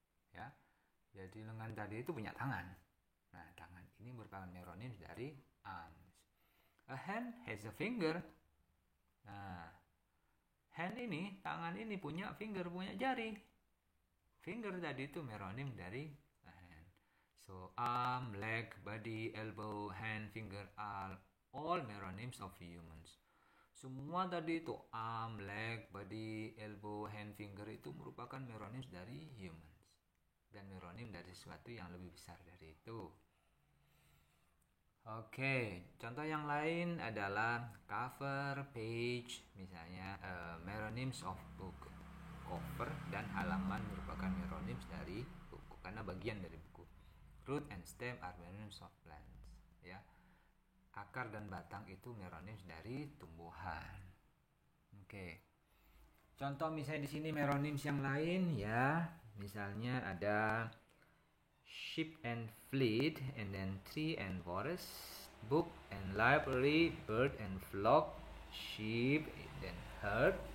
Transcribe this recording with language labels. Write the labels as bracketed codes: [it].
[id] Ya. Jadi lengan tadi itu punya tangan. Nah, tangan ini merupakan meronym dari arms. [en] A hand has a finger. [id] Nah, hand ini, tangan ini punya finger, punya jari. Finger tadi itu meronym dari a hand. [en] So, arm, leg, body, elbow, hand, finger are all meronyms of humans. [id] Semua tadi itu arm, leg, body, elbow, hand, finger itu merupakan meronyms dari humans. Dan meronym dari sesuatu yang lebih besar dari itu. Oke, contoh yang lain adalah cover, page, misalnya [en] meronyms of book. [id] Cover dan halaman merupakan meronyms dari buku karena bagian dari buku. [en] Root and stem are meronyms of plants. [id] Ya, akar dan batang itu meronyms dari tumbuhan. Oke, contoh misalnya di sini meronyms yang lain ya. Misalnya ada [en] sheep and fleet, and then tree and forest, book and library, bird and flock, sheep dan herd.